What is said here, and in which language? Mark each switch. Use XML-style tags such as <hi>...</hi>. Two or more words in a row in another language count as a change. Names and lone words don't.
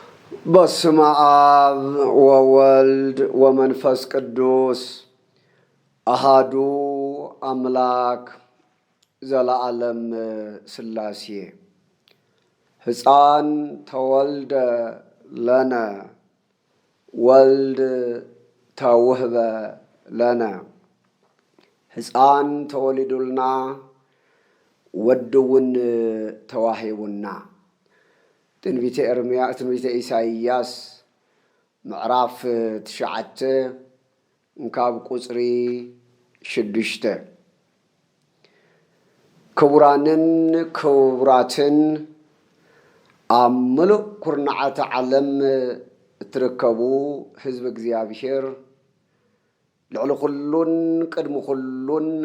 <gez>በስመ አብ ወወልድ ወመንፈስ ቅዱስ አሃዱ አምላክ ዘለዓለም ሥላሴ። ሕፃን ተወልደ ለነ ወልድ ተውህበ ለነ።</gez> <am>ሕፃን ተወሊዱልና ወድውን ተዋሂቡና።</am> <ti>ትንቢተ ኢሳይያስ ምዕራፍ 9 እንካብ ቁጽሪ 6። ክቡራንን ክቡራትን ኣብ ምሉእ ኩርናዓተ ዓለም እትርከቡ ህዝቢ እግዚአብሔር ልዕሊ ኩሉን ቅድሚ ኩሉን</ti>